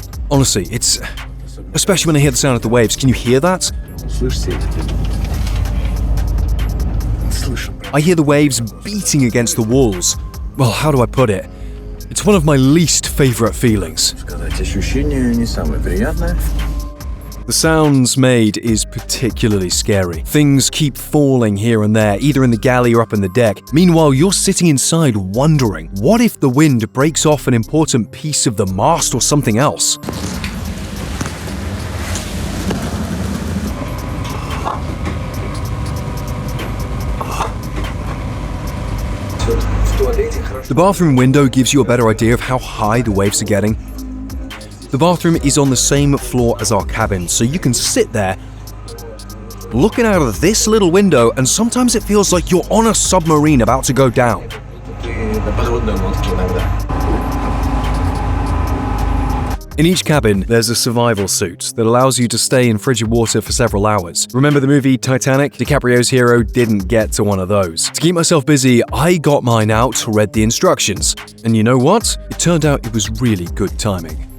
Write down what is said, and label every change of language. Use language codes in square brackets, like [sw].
[en] Honestly, it's... Especially when I hear the sound of the waves. Can you hear that? [ru] слышите эти? Слышим. [en] I hear the waves beating against the walls. Well, how do I put it? It's one of my least favorite feelings. [ru] Сказать, ощущение не самое приятное. [en] The sounds made is particularly scary. Things keep falling here and there, either in the galley or up in the deck. Meanwhile, you're sitting inside wondering, what if the wind breaks off an important piece of the mast or something else? The bathroom window gives you a better idea of how high the waves are getting. The bathroom is on the same floor as our cabin, so you can sit there looking out of this little window, and sometimes it feels like you're on a submarine about to go down. [ru] Ты на подводной лодке иногда. [en] In each cabin, there's a survival suit that allows you to stay in frigid water for several hours. Remember the movie Titanic? DiCaprio's hero didn't get to one of those. To keep myself busy, I got mine out, read the instructions. And you know what? It turned out it was really good timing.